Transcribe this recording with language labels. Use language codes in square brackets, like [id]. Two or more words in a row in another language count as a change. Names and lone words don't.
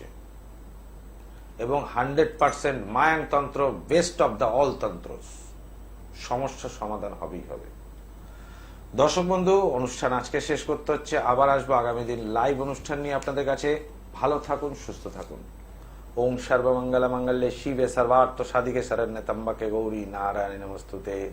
[bn] এবং 100% মায়াংতন্ত্র [en] best of the all [bn] তন্ত্র, সমস্যার সমাধান হবেই হবে। দর্শক বন্ধু, অনুষ্ঠান আজকে শেষ করতে হচ্ছে, আবার আসবো আগামী দিন লাইভ অনুষ্ঠান নিয়ে আপনাদের কাছে। ভালো থাকুন, সুস্থ থাকুন। [sa] ওম সর্বমঙ্গল মঙ্গলে শিবে সর্বার্থ সাধিকে শরণ্যে ত্র্যম্বকে গৌরী নারায়ণী নমস্তুতে।